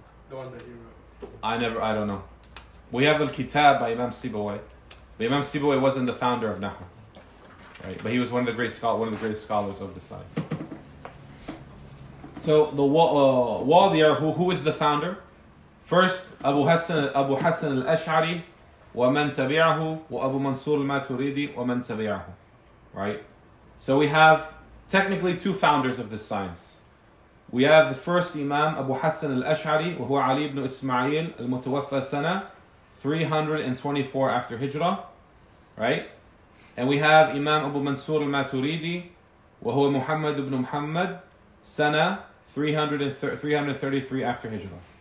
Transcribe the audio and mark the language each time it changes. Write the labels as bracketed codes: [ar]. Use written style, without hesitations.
[en] The one that you wrote. I don't know. We have Al-Kitab by Imam Sibawayh. But Imam Sibawayh wasn't the founder of Nahu. Right? But he was one of the great scholars of the science. So the Wadiyah, who is the founder? First, [ar] Abu Hassan al-Ash'ari, وَمَنْ تَبِعَهُ وَأَبُو مَنْصُورِ الْمَاتُرِيدِي وَمَنْ تَبِعَهُ. [en] Right? So we have technically two founders of this science. We have the first Imam Abu Hassan al-Ash'ari, [ar] وهو [en] علي ibn Ismail al-Mutawaffa sana 324 after Hijrah. Right? And we have Imam Abu Mansur al-Maturidi, [ar] وهو [en] Muhammad ibn Muhammad sana 333 after Hijrah.